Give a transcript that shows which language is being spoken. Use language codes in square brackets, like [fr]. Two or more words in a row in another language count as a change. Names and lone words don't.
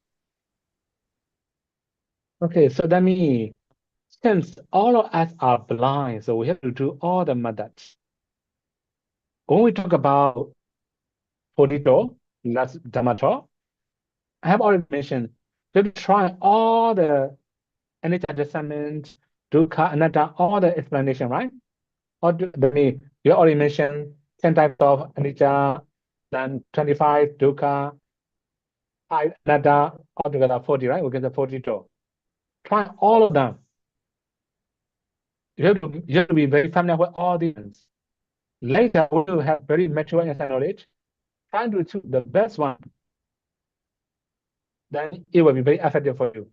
[en] Okay, so that means since all of us are blind, so we have to do all the methods. When we talk about Bodhito, that's Dhammato, I have already mentioned, we have to try all the anicca, discernment, dukkha, anatta, all the explanation, right? Or you already mentioned 10 types of anicca, then 25 dukkha, 5 anatta, altogether 40, right? We get the 42. Try all of them. You have to be very familiar with all these. Later, we will have very mature inside knowledge. Trying to choose the best one, then it will be very effective for you.